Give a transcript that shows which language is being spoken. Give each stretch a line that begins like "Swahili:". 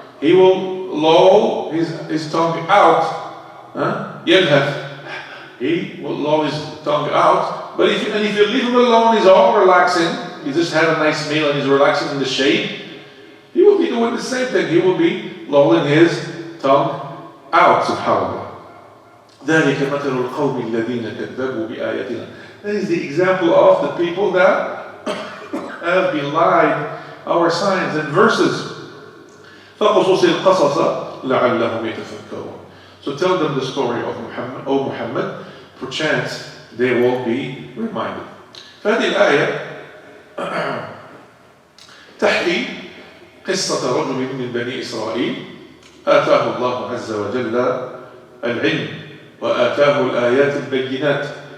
English: He will loll his tongue out. He will loll his tongue out. But if you leave him alone, he's all relaxing. He just had a nice meal and he's relaxing in the shade. He will be doing the same thing. He will be lolling his tongue out. Subhanallah.
Arabic: ذلك مثل القوم الذين كذبوا بآياتنا.
English: That is the example of the people that have belied our signs and verses.
Arabic: فقصص القصص لعلهم يتفكرون.
English: So tell them the story of Muhammad, O Muhammad, perchance they will be reminded.
Arabic: فهذه الآية تحكي قصة رجل من بني إسرائيل آتاه الله عز وجل العلم وآتاه الآيات البينات.